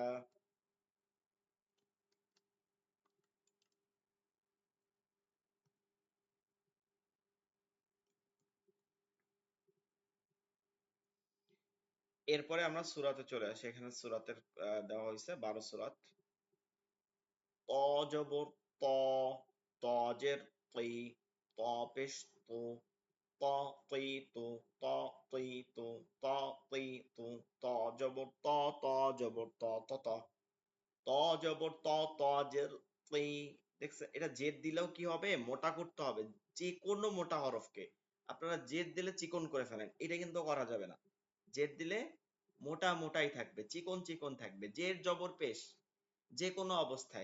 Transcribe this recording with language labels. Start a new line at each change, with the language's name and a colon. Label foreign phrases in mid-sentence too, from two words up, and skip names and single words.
Bangla: এরপরে আমরা সূরাতে চলে আসি। এখানে সূরাতের দেওয়া হয়েছে 12 সূরাত। ত জবর ত, ত জের তি, ত পেশ তু, ত তি তু, ত তি তু, ত তি তু, ত জবর ত, ত জবর ত, ত, ত জবর ত, ত জের তি। দেখছেন, এটা জেদ দিলেও কি হবে? মোটা করতে হবে। যে কোনো মোটা হরফকে আপনারা জেদ দিলে চিকন করে ফেলেন, এটা কিন্তু করা যাবে না। জেদ দিলে মোটা মোটাই থাকবে, চিকন চিকন থাকবে। জের জবর পেশ, যে কোনো অবস্থায়।